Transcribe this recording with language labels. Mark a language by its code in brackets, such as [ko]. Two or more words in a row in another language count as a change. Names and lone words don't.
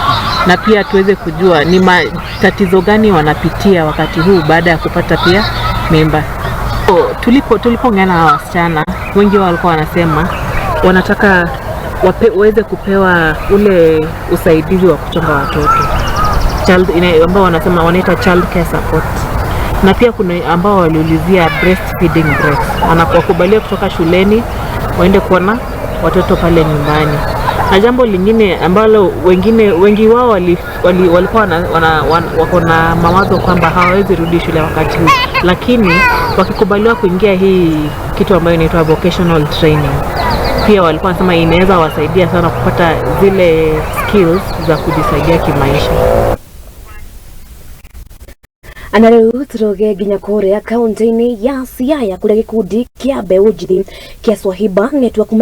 [sw] Na pia tuweze kujua ni matatizo gani wanapitia wakati huu baada ya kupata pia mimba. Tulipoongea na hawa wasichana, wengi wao walikuwa wanasema wanataka waweze kupewa ule usaidizi wa kuchonga watoto. Ambao wanasema wanaita [en] child care support. [sw] Na pia kuna ambao waliulizia [en] breastfeeding breaks. [sw] Wanakubalia kutoka shuleni waende kuona watoto pale nyumbani. Na jambo lingine ambalo wengi wao walikuwa wako na mawazo kwamba hawawezi rudi shule wakati huu, lakini wakikubaliwa kuingia hii kitu ambayo inaitwa [en] vocational training, [sw] pia walikuwa wanasema inaweza wasaidia sana kupata zile skills za kujisaidia kimaisha. [ki] Anareu turoge ginya Korea kaunti-ini ya Siaya kuria gikundi kia mbeũ njithi kia Swahiba network